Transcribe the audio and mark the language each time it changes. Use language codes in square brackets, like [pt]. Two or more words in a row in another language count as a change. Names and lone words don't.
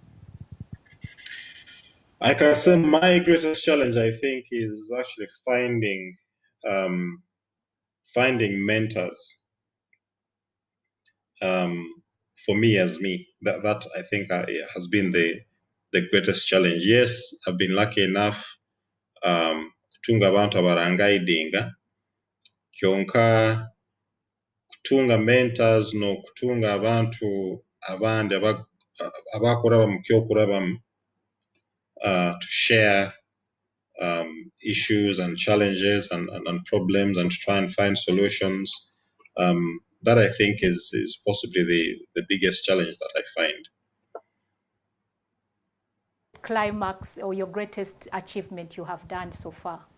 [en] I can say my greatest challenge, I think, is actually finding mentors. For me as me, that I think has been the greatest challenge. Yes, I've been lucky enough [nyo] kutunga abantu abarangaidinga kyonka kutunga [en] mentors [nyo] no kutunga abantu abandi abakuraba mu kyokurabamu [en] to share issues and challenges and problems and to try and find solutions. That I think is possibly the biggest challenge that I find. Climax or your greatest achievement you have done so far?